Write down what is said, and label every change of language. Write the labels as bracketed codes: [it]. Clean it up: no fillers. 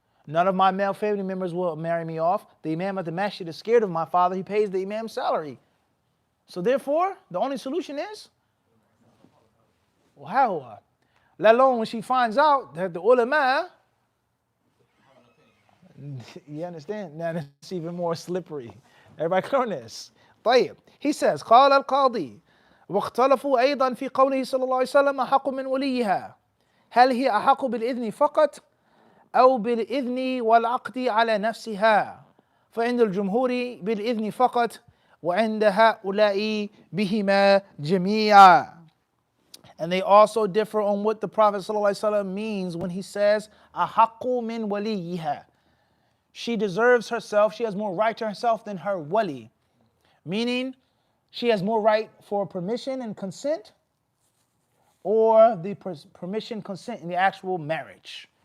[en] None of my male family members will marry me off. The imam at the masjid is scared of my father. He pays the imam's salary. So therefore, the only solution is, wow. Let alone when she finds out that the ulama, you understand? Now it's even more slippery. Everybody clear on this. [ar] طيب. [en] He says, [ar] قال القاضي واختلفوا أيضا في قوله صلى الله عليه وسلم أحق من وليها. هل هي أحق بالإذن فقط أو بالإذن والعقد على نفسها؟ فعند الجمهور بالإذن فقط وعند هؤلاء بهما جميعا. [en] And they also differ on what the Prophet ﷺ means when he says [ar] أحق من وليها. [en] She deserves herself, she has more right to herself than her wali. Meaning, she has more right for permission and consent, or the permission, consent in the actual marriage.